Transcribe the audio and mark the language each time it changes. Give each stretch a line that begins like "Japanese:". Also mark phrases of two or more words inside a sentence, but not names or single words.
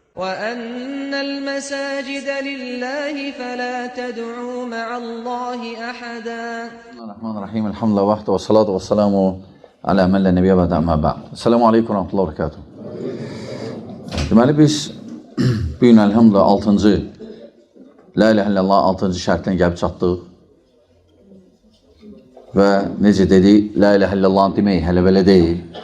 Arabic: وَأَنَّ الْمَسَاجِدَ لِلَّهِ فَلَا تَدْعُوا مَعَ اللّٰهِ أَحَدًا. Bismillahirrahmanirrahim. الحمد لله وحده و الصلاة و السلام على من لا نبي بعده أما بعد. السلام عليكم و رحمة الله و بركاته.
Azerbaijani: Deməli biz bu gün elhamdülillah 6-cı
Arabic: لا إله إلا الله
Azerbaijani: 6-cı şərtdən gəlib çatdıq. Və necə dedik,
Arabic: لا إله إلا الله
Azerbaijani: demək hələ belə deyil.